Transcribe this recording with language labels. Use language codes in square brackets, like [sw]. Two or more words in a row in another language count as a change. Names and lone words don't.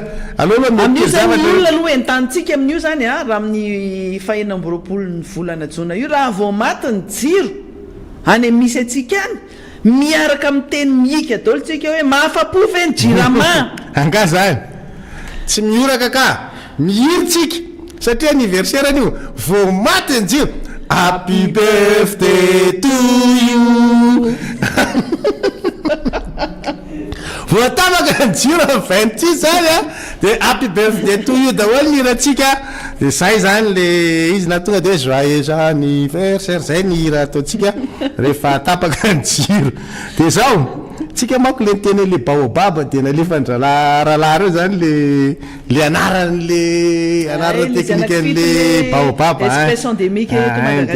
[mg] amin'io zany olona aloha entanitsika amin'io zany raha amin'ny 4 volana jona io raha vao maty ny jiro any misy atsika any miaraka miteny mihika daholo tsika hoe mahafapo veny jirama anga zany tsy mioraka ka mihiritsika satria anniversaire an'io vao maty ny jiro [en] happy birthday to you [mg] voatamaka ny jiro 26 zany de [en] happy birthday to you [mg] daholo nihiratsika de zay zany le izy na tonga de hoe joyeux anniversaire zay ny hira ataotsika rehefa tapaka ny jiro de zao tsika manko le teny le baobaba de nalefa ndralarala reo zany le anaran'le anarana teknika an'le baobaba de